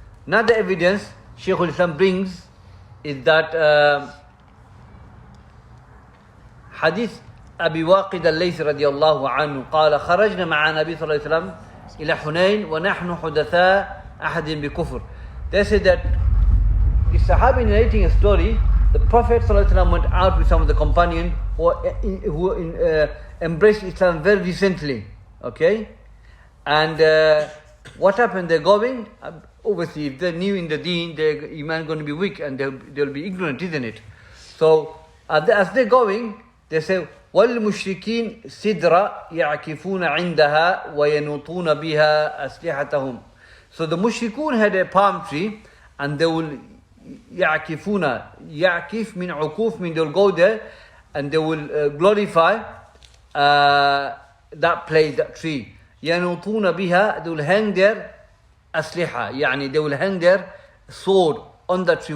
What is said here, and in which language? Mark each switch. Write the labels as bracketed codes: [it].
[en] Another evidence Shaykhul-Islam brings is that [ar] حديث أبي واقد الليث رضي الله عنه قال خرجنا مع النبي صلى الله عليه وسلم إلى حنين ونحن حدثاء أحد بكفر. [en] They said that the Sahabi narrating a story, the Prophet ﷺ went out with some of the companions who embraced Islam very recently. Okay? And what happened? They're going, obviously if they're new in the deen, their iman going to be weak and they'll be ignorant, isn't it? So as they're going, they say, [ar] وَالْمُشْرِكِينَ سِدْرَ يَعْكِفُونَ عِنْدَهَا وَيَنُوطُونَ بِهَا أَسْلِحَتَهُم. [en] So the mushrikun had a palm tree and they will يَعْكِفُونَ, يَعْكِف min عُكُوف, mean they'll go there and they will glorify that place, that tree. [ar] يَنُوطُونَ بِهَا, [en] they will hang their asliha, يعني they will hang their sword on that tree.